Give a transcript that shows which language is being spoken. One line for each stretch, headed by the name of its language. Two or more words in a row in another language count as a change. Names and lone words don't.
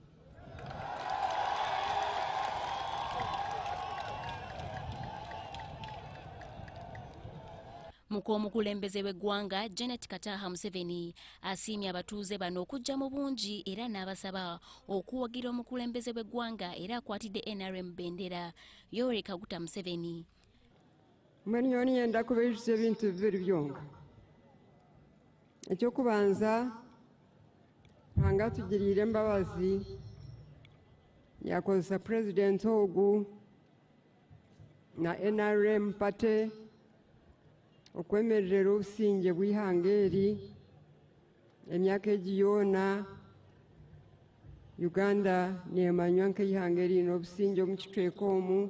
Ganda: Mukulembeze w'eggwanga Janet Kataha Museveni asiimye abatuuze bano okujja mu bungi era n'abasaba okuwagira omukulembeze w'eggwanga era akwatidde NRM bendera Yoweri Kaguta Museveni.
Nyankole: Marion yenda kubejuza ebintu bibiri byonka. Ekyokubanza hanga tugirire embabazi yakozesa President ogu na NRM pate okwemerera obusinge bw'ihanga eri emyaka egi yoona Uganda neemanywa nk'eihanga eriine obusinge omu kitweka omu.